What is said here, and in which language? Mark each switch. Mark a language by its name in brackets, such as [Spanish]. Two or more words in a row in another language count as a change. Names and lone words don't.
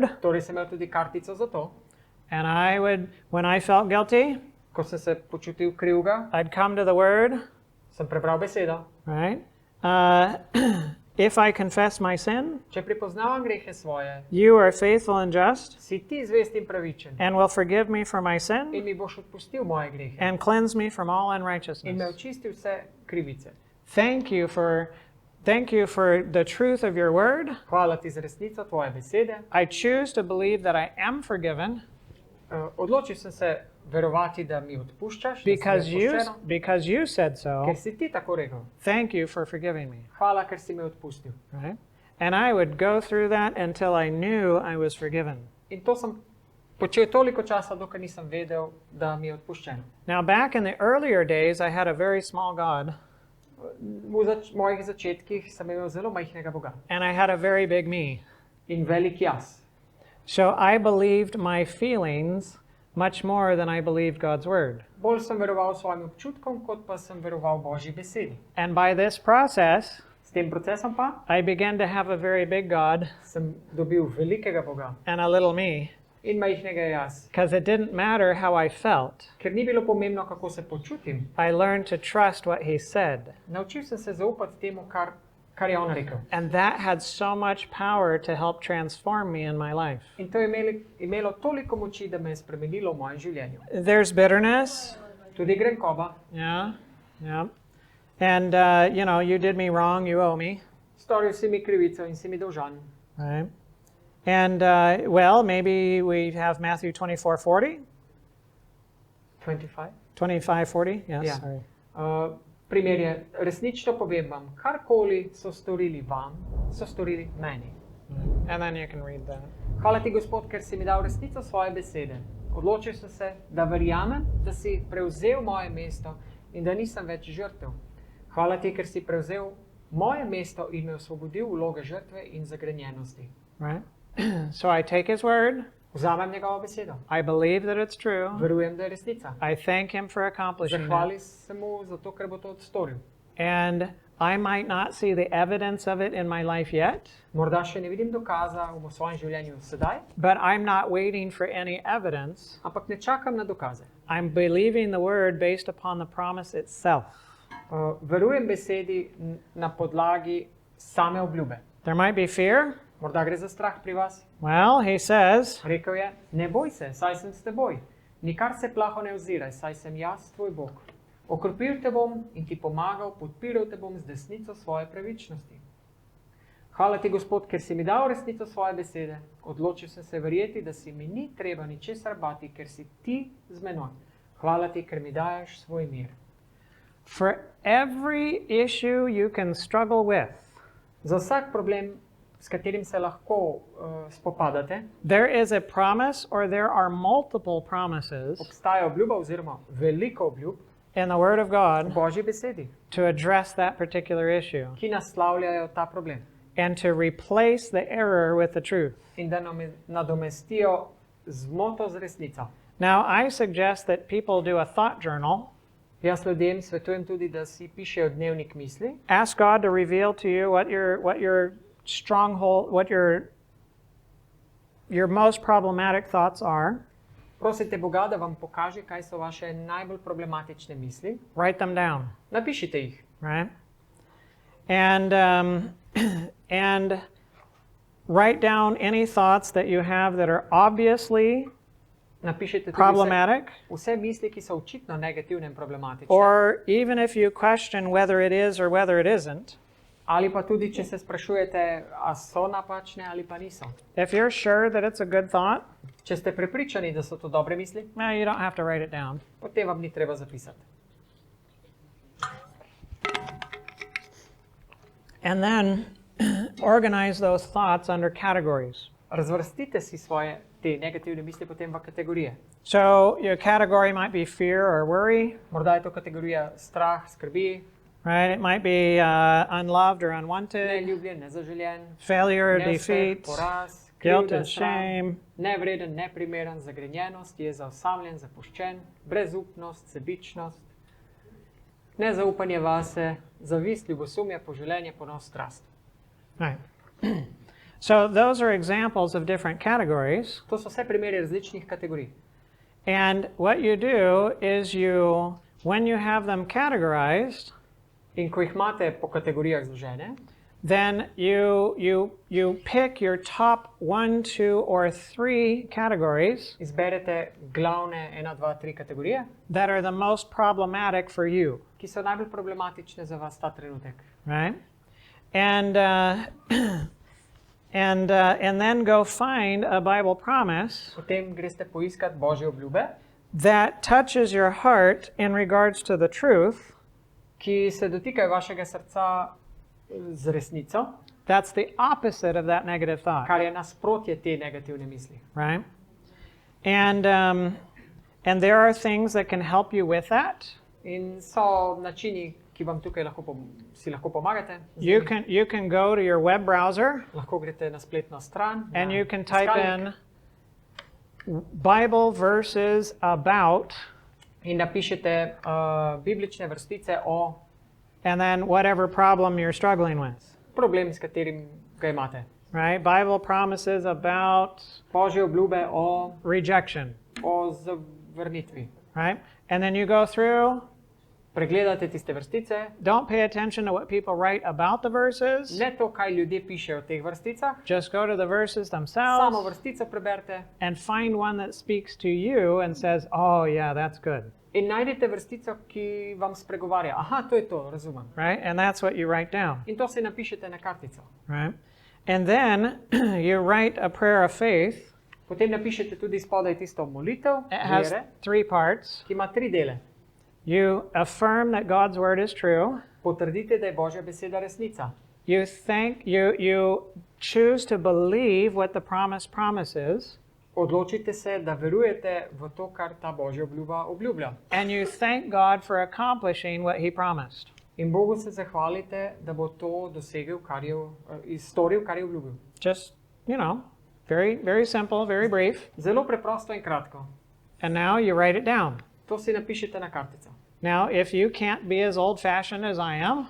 [Slovenian] Torej sem imel tudi kartico za to. [English] and when I felt guilty, [Slovenian] Ko sem se počutil krivga, [English] I'd come to the Word, [Slovenian] sem prebral besedo. [English] right? If I confess my sin, [Slovenian] Če pripoznavam grehe svoje, [English] you are faithful and just [Slovenian] si ti zvest in pravičen [English] and will forgive me for my [Slovenian] in [English] sin [Slovenian] mi boš odpustil moje grehe [English] and cleanse me from all [Slovenian] in me [English] unrighteousness. [Slovenian] očistil vse krivice. [English] Thank you for the truth of your word. [Slovenian] Hvala ti za resnico tvoje besede. [English] I choose to believe that I am forgiven [Slovenian] Odločil sem se verovati, da mi odpuščaš, da si me odpuščeno, [English] because you said so. [Slovenian] ker si ti tako rekel. [English] Thank you for forgiving me. [Slovenian] Hvala, ker si me odpustil. [English] Right? And I would go through that until I knew I was forgiven. [Slovenian] In to sem počel toliko časa, dokler nisem vedel, da mi je odpuščeno. [English] Now, back in the earlier days, I had a very small God, [Slovenian] V mojih začetkih sem imel zelo majhnega Boga [English] and I had a very big me. [Slovenian] in velik jaz. [English] So I believed my feelings much more than I believed God's word. [Slovenian] Bolj sem veroval svojim občutkom, kot pa sem veroval Božji besedi. [English] And by this process, [Slovenian] S tem procesom pa [English] I began to have a very big God [Slovenian] sem dobil velikega Boga [English] and a little me, [Slovenian] in majhnega jaz. [English] because it didn't matter how I felt. [Slovenian] Ker ni bilo pomembno, kako se počutim. [English] I learned to trust what he said. [Slovenian] Naučil sem se zaupati temu, kar je on rekel. [English] And that had so much power to help transform me in my life. [Slovenian] In to je imelo toliko moči, da me je spremenilo v mojem življenju. [English] There's bitterness. [Slovenian] Tudi grenkoba. [English] Yeah. And, you did me wrong, you owe me. [Slovenian] Storil si mi krivico in si mi dolžan. [English] Right? And, maybe we have Matthew 24:40. 25. 25:40? Yes, [Slovenian] Ja. [English] sorry. [Slovenian] Primer je, resnično povem vam, karkoli so storili vam, so storili meni. [English] And then you can read that. [Slovenian] Hvala ti, Gospod, ker si mi dal resnico svoje besede. Odločil sem se, da verjamem, da si prevzel moje mesto in da nisem več žrtev. Hvala ti, ker si prevzel moje mesto in me osvobodil vloge žrtve in zagrenjenosti. [English] Right? So I take his word. [Slovenian] Vzamem njegovo besedo. [English] I believe that it's true. [Slovenian] Verujem, da je resnica. [English] I thank him for accomplishing it. [Slovenian] Zahvali se mu zato, ker bo to storil. [English] And I might not see the evidence of it in my life yet, [Slovenian] Morda še ne vidim dokaza v svojem življenju sedaj, [English] but I'm not waiting for any evidence. [Slovenian] ampak ne čakam na dokaze. [English] I'm believing the word based upon the promise itself. [Slovenian] Verujem besedi na podlagi same obljube. [English] There might be fear. [Slovenian] Morda gre za strah pri vas. [English] Well, he says, [Slovenian] Rekel je, ne boj se, saj sem s teboj. Nikar se plaho ne oziraj, saj sem jaz tvoj Bog. Okrepil te bom in ti pomagal, podpiral te bom z desnico svoje pravičnosti. Hvala ti, Gospod, ker si mi dal resnico svoje besede. Odločil sem se verjeti, da si mi ni treba ničesar bati, ker si ti z menoj. Hvala ti, ker mi daješ svoj mir. [English] for every issue you can struggle with, [Slovenian] Za vsak problem, s katerim se lahko spopadate, [English] there is a promise or there are multiple promises [Slovenian] obstaja obljuba oziroma veliko obljub [English] in the Word of [Slovenian] v [English] God [Slovenian] Božji besedi, [English] to address that particular issue [Slovenian] ki naslavljajo ta problem [English] and to replace the error with the truth. [Slovenian] in da nadomestijo zmoto z resnico. [English] Now, I suggest that people do a thought journal. [Slovenian] Jaz ljudem svetujem tudi, da si pišejo dnevnik misli, [English] Ask God to reveal to you what your stronghold, what your most problematic thoughts are. [Slovenian] prosite Boga, da vam pokaže, kaj so vaše najbolj problematične misli. [English] Write them down, [Slovenian] Napišite jih. [English] right? And write down any thoughts that you have that are obviously [Slovenian] Napišite tudi [English] problematic, [Slovenian] vse misli, ki so očitno negativne in problematične. [English] or even if you question whether it is or whether it isn't. [Slovenian] Ali pa tudi, če se sprašujete, a so napačne ali pa niso. [English] If you're sure that it's a good thought, [Slovenian] Če ste prepričani, da so to dobre misli, [English] well, you don't have to write it down. [Slovenian] potem vam ni treba zapisati. [English] And then organize those thoughts under categories. [Slovenian] Razvrstite si svoje te negativne misli potem v kategorije. [English] So your category might be fear or worry, [Slovenian] Morda je to kategorija strah, skrbi, [English] right? It might be unloved or unwanted, [Slovenian] neljubljen, nezaželjen, [English] failure, [Slovenian] neuspeh, [English] defeat, [Slovenian] poraz, [English] guilt [Slovenian] krivda, [English] and [Slovenian] sram, [English] shame, [Slovenian] nevreden, neprimeren, zagrenjenost, je zaosamljen, zapuščen, brezupnost, sebičnost, nezaupanje vase, zavist, ljubosumje, poželenje, ponos, strast. [English] right? So those are examples of different categories. [Slovenian] To so vse primeri različnih kategorij. [English] And what you do is when you have them categorized, [Slovenian] In ko jih imate po kategorijah zložene, [English] then you pick your top 1, 2, or 3 categories [Slovenian] izberete glavne 1, 2, 3 kategorije, [English] that are the most problematic for you, [Slovenian] ki so najbolj problematične za vas ta trenutek. [English] right? And then go find a Bible promise [Slovenian] Potem greste poiskat Božje obljube, [English] that touches your heart in regards to the truth. [Slovenian] ki se dotikajo vašega srca z resnico, [English] That's the opposite of that negative thought, [Slovenian] kar je nasprotje te negativne misli. [English] right? And there are things that can help you with that. [Slovenian] In so načini, ki vam tukaj si lahko pomagate. z [English] You [Slovenian] njimi. [English] can go to your web browser [Slovenian] Lahko greste na spletno stran, [English] and [Slovenian] na [English] you can type [Slovenian] iskalnik [English] in Bible verses about, [Slovenian] in napišete biblične vrstice o [English] and then whatever problem you're struggling with, [Slovenian] problem, s katerim ga imate. [English] right? Bible promises about [Slovenian] Božje obljube o [English] rejection, [Slovenian] zavrnitvi. [English] right? And then you go through, [Slovenian] Pregledate tiste vrstice, [English] don't pay attention to what people write about the verses, [Slovenian] ne to, kaj ljudje pišejo v teh vrsticah, [English] just go to the verses [Slovenian] samo [English] themselves [Slovenian] vrstico preberite [English] and find one that speaks to you and says, oh yeah, that's good, [Slovenian] in najdete vrstico, ki vam spregovarja. Aha, to je to, razumem. [English] right? And that's what you write down, [Slovenian] In to si napišete na kartico. [English] right? And then you write a prayer of faith. [Slovenian] Potem napišete tudi spodaj tisto molitev, [English] It has [Slovenian] vere, [English] 3 parts. [Slovenian] ki ima 3 dele. [English] You affirm that God's word is true. [Slovenian] Potrdite, da je Božja beseda resnica. [English] You choose to believe what the promise promises. [Slovenian] Odločite se, da verujete v to, kar ta Božja obljuba obljublja. [English] And you thank God for accomplishing what he promised. [Slovenian] In Bogu se zahvalite, da bo to dosegel, storil, kar je obljubil. [English] Just, very, very simple, very brief. [Slovenian] Zelo preprosto in kratko. [English] And now you write it down. [Slovenian] To si napišite na kartico. [English] Now, if you can't be as old-fashioned as I am,